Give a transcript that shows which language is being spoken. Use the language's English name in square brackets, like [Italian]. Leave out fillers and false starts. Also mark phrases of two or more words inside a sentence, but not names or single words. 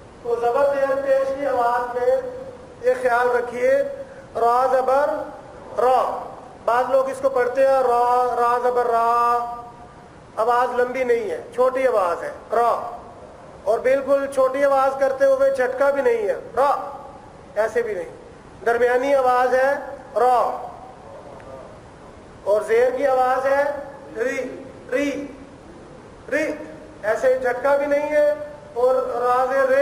[Urdu] تو زبر زیر پیش کی آواز میں یہ خیال رکھیے، را زبر را، بعض لوگ اس کو پڑھتے ہیں را را زبر را، آواز لمبی نہیں ہے، چھوٹی آواز ہے را، اور بالکل چھوٹی آواز کرتے ہوئے جھٹکا بھی نہیں ہے را، ایسے بھی نہیں، درمیانی آواز ہے را، اور زیر کی آواز ہے ری ری ری، ایسے جھٹکا بھی نہیں ہے، اور راز رے،